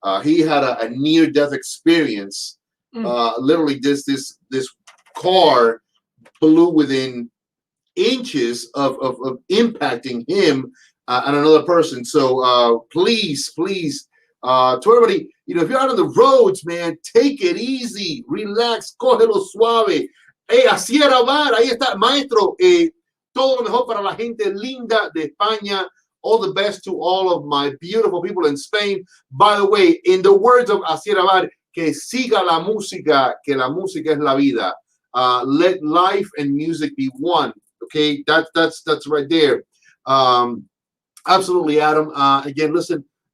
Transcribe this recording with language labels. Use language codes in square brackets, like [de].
[en] He had a near-death experience. Literally, this car blew within inches of impacting him and another person. So please, to everybody, if you're out on the roads, man, take it easy, relax, [es] cógelo suave. Asier Abar, ahí está, maestro. Todo lo mejor para la gente linda de España. [en] All the best to all of my beautiful people in Spain. By the way, in the words of Asier Abar, [es] que siga la música, que la música es la vida. [en] Let life and music be one. Okay, that's right there. Absolutely, Adam. Again, listen.